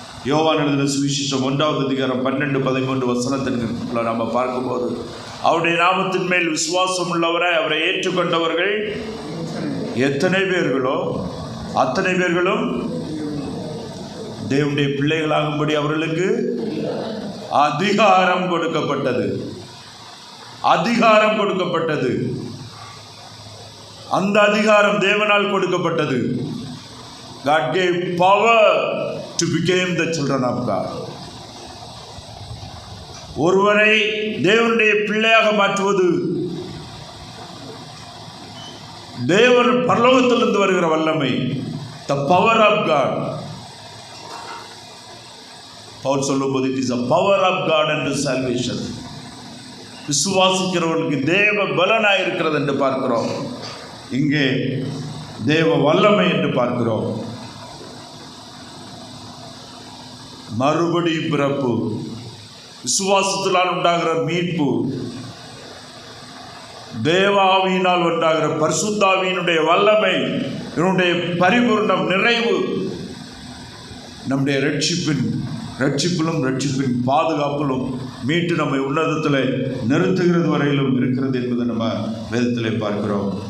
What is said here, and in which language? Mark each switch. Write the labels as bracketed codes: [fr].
[ta] யோவான் எழுதின சுவிசேஷம் 1வது அதிகாரம் 12-13 வசனத்திற்கு நம்ம பார்க்கும்போது, அவருடைய நாமத்தின் மேல் விசுவாசம் உள்ளவராய் அவரை ஏற்றுக்கொண்டவர்கள் எத்தனை பேர்களோ அத்தனை பேர்களும் தேவனுடைய பிள்ளைகளாகும்படி அவர்களுக்கு அதிகாரம் கொடுக்கப்பட்டது. அதிகாரம் கொடுக்கப்பட்டது. அந்த அதிகாரம் தேவனால் கொடுக்கப்பட்டது. [en] God gave power to become the children of God. [ta] ஒருவரை தேவனுடைய பிள்ளையாக மாற்றுவது தேவன் பரலோகத்திலிருந்து வருகிற வல்லமை, [en] the power of God. [ta] Pavul சொல்லும்போது [en] it is a power of God and salvation. [ta] விசுவாசிக்கிறவர்களுக்கு தேவ பலனாய் இருக்கிறது என்று பார்க்கிறோம். இங்கே தேவ வல்லமை என்று பார்க்கிறோம். மறுபடி பிறப்பு, விசுவாசத்தினால் உண்டாகிற மீட்பு, தேவாவியினால் உண்டாகிற பரிசுத்தாவியினுடைய வல்லமை, இதனுடைய பரிபூர்ணம், நிறைவு நம்முடைய ரட்சிப்பிலும் ரட்சிப்பின் பாதுகாப்பிலும் மீட்டு நம்மை உன்னதத்தில் நிறுத்துகிறது வரையிலும் இருக்கிறது என்பதை நம்ம வேதத்திலே பார்க்கிறோம்.